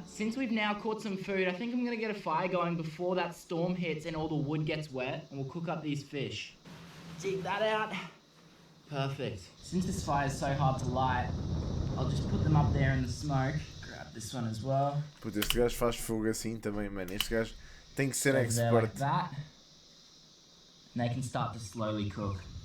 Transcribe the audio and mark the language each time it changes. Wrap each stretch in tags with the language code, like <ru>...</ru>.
<en>Since we've now caught some food, I think I'm gonna get a fire going before that storm hits and all the wood gets wet, and we'll cook up these fish. Dig that out. Perfect. Since this fire is so hard to light, I'll just put them up there in the smoke. Grab this one as well.</en> <pt>Puto, este gajo faz fogo assim também, mano. Este gajo tem que ser</pt> <en>Over there like</en> <pt>expert.</pt> <en>that. And they can start to slowly cook.</en>